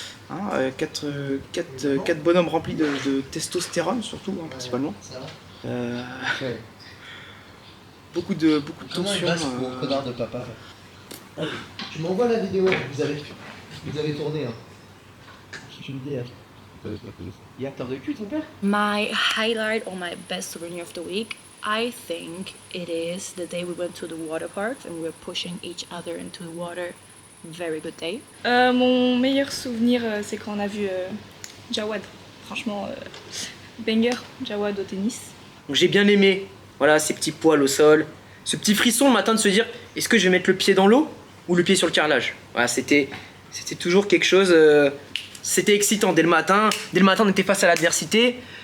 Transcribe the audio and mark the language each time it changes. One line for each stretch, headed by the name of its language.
French: Hein, 4 bonhommes remplis de testostérone, surtout, hein, principalement. Beaucoup de tensions. Connard de papa. Allez, tu m'envoies la vidéo que vous avez tournée. Hein. Je le dis. Il est acteur de cul, ton père?
English: My highlight or my best souvenir of the week, I think it is the day we went to the water park and we were pushing each other into the water very good day.
French: Mon meilleur souvenir, c'est quand on a vu Jawad. Franchement, banger, Jawad au tennis. Donc j'ai bien aimé, voilà, ces petits poils au sol, ce petit frisson le matin de se dire, est-ce que je vais mettre le pied dans l'eau ou le pied sur le carrelage? Voilà, c'était toujours quelque chose, c'était excitant dès le matin on était face à l'adversité.